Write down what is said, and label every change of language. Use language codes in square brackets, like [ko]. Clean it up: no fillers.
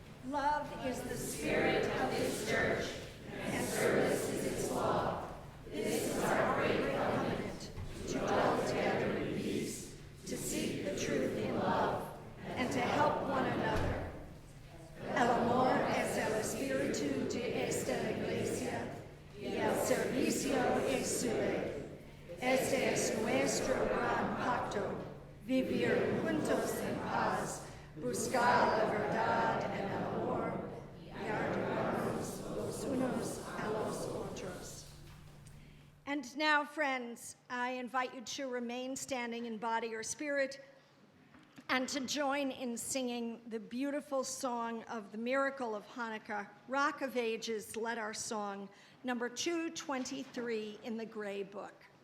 [en] Love is the spirit of this church, and service is its law. This is our great covenant, to dwell together in peace, to seek the truth in love, and to help one another. [es] El amor es el espíritu de esta iglesia, y el servicio es suyo. Este es nuestro gran pacto, vivir juntos en paz, buscar la verdad en el amor, y ayudarnos los unos a los otros. [en] And now, friends, I invite you to remain standing in body or spirit, and to join in singing the beautiful song of the miracle of Hanukkah, Rock of Ages, Let Our Song, number 223 in the Gray Book.